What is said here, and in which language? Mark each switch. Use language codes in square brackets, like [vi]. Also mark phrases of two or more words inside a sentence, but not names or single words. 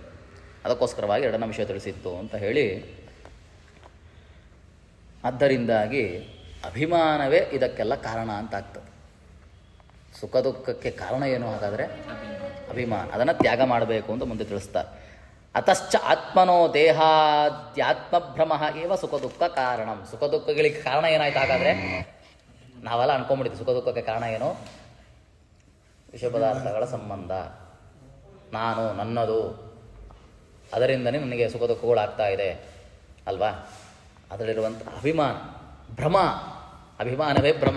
[kn] ಅದಕ್ಕೋಸ್ಕರವಾಗಿ ಎರಡನೇ ವಿಷಯ ತಿಳಿಸಿತ್ತು ಅಂತ ಹೇಳಿ, ಆದ್ದರಿಂದಾಗಿ ಅಭಿಮಾನವೇ ಇದಕ್ಕೆಲ್ಲ ಕಾರಣ ಅಂತ ಆಗ್ತದೆ. ಸುಖ ದುಃಖಕ್ಕೆ ಕಾರಣ ಏನು ಹಾಗಾದರೆ ಅಭಿಮಾನ. ಅದನ್ನು ತ್ಯಾಗ ಮಾಡಬೇಕು ಅಂತ ಮುಂದೆ ತಿಳಿಸ್ತಾರೆ. [sa] ಅತಶ್ಚ ಆತ್ಮನೋ ದೇಹಾದ್ಯಾತ್ಮಭ್ರಮ ಏವ ಸುಖ ದುಃಖ ಕಾರಣಂ. [kn] ಸುಖ ದುಃಖಗಳಿಗೆ ಕಾರಣ ಏನಾಯ್ತು ಹಾಗಾದರೆ? ನಾವೆಲ್ಲ ಅನ್ಕೊಂಡ್ಬಿಡ್ತೀವಿ ಸುಖ ದುಃಖಕ್ಕೆ ಕಾರಣ ಏನು? ವಿಷಯ ಪದಾರ್ಥಗಳ ಸಂಬಂಧ, ನಾನು, ನನ್ನದು, ಅದರಿಂದನೇ ನನಗೆ ಸುಖ ದುಃಖಗಳಾಗ್ತಾ ಇದೆ ಅಲ್ವಾ? ಅದರಲ್ಲಿರುವಂಥ ಅಭಿಮಾನ ಭ್ರಮ, ಅಭಿಮಾನವೇ ಭ್ರಮ.